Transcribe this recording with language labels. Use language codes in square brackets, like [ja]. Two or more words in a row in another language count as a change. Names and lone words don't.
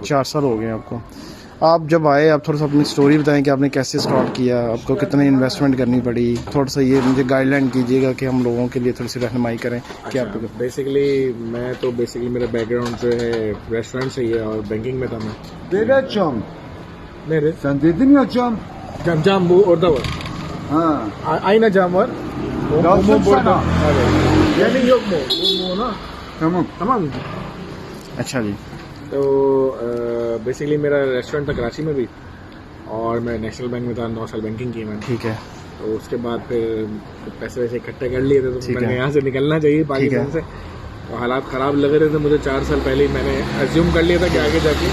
[hi] 4 साल हो गए आपको। आप जब आए, आप थोड़ा सा अपनी स्टोरी बताएं कि आपने कैसे स्टार्ट किया, आपको कितनी इन्वेस्टमेंट करनी पड़ी, थोड़ा सा ये मुझे गाइडलाइन कीजिएगा कि हम लोगों के लिए थोड़ी सी रहनुमाई करें। क्या आपको बेसिकली मेरा बैकग्राउंड जो है रेस्टोरेंट से ही है और बैंकिंग में था मैं। [tr] Nerede? Sen dedin ya cam. Cam bu orada var. Ha. Aynı cam var. Lazım burada. sana. Evet. Yani yok mu? Bu na. Tamam. Tamam mı? [hi] अच्छा जी। तो बेसिकली मेरा रेस्टोरेंट था कराची में भी और मैं नेशनल बैंक में था, 9 साल बैंकिंग की मैंने। ठीक है। तो उसके बाद फिर पैसे वैसे इकट्ठे कर लिए थे तो ठीक मैंने है। यहाँ से निकलना चाहिए पाकिस्तान से। तो हालात ख़राब लग रहे थे मुझे, 4 साल पहले ही मैंने एज्यूम कर लिया था कि आगे जाके